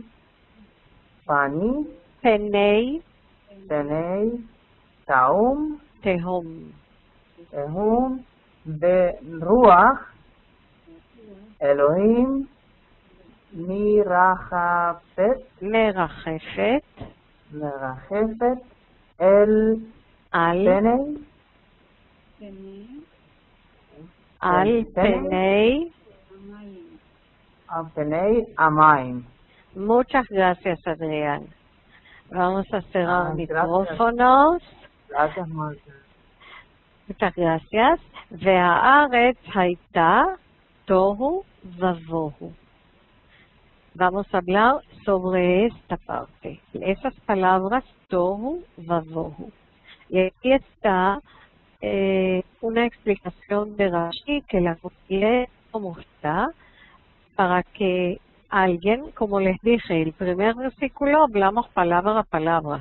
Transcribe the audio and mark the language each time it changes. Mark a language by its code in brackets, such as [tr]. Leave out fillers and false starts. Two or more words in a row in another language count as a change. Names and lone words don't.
[he] פני תהום ברוח אלוהים מרחפת אל פני המים. [es] Muchas gracias, Adrián. Vamos a cerrar micrófonos. Gracias, Marta. Muchas gracias. [he] והארץ הייתה תוהו ובוהו. [es] Vamos a hablar sobre esta parte, esas palabras [he] תוהו ובוהו. [es] Y aquí está una explicación de Rashi que la copié como está, para que alguien, como les dije, el primer versículo hablamos palabra a palabra.